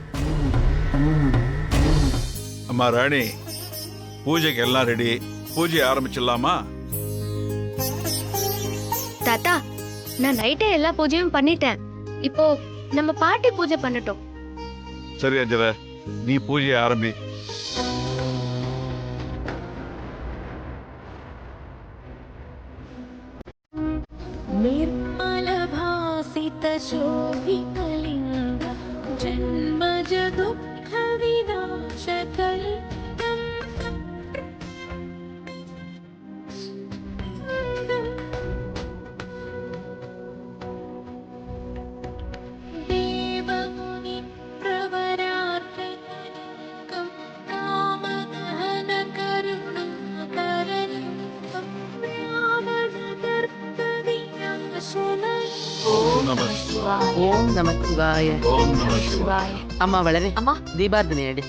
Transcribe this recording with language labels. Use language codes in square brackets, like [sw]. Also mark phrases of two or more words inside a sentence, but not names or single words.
[ta] அம்மா ராணி, பூஜைக்கு எல்லாம் ரெடி. பூஜையை ஆரம்பிச்சிடலாமா? தாத்தா, நான் நைட்டே எல்லா பூஜையும் பண்ணிட்டேன். இப்போ நம்ம பாட்டி பூஜை பண்ணட்டும். சரி அஞ்சல, நீ பூஜையை ஆரம்பி. [sa] निर्मलभासित शोभिकलिङ्ग जन्मज दुःख विनाशकलिङ्गम् देवमुनि प्रवरार्कलिङ्गम् रामदहन करुणाकरलिङ्गम् ओम् नमः शिवाय. ओम् नमः शिवाय. ओम् नमः शिवाय. [ta] அம்மா வளரே, அம்மா, தீபார்த்தனை எடு.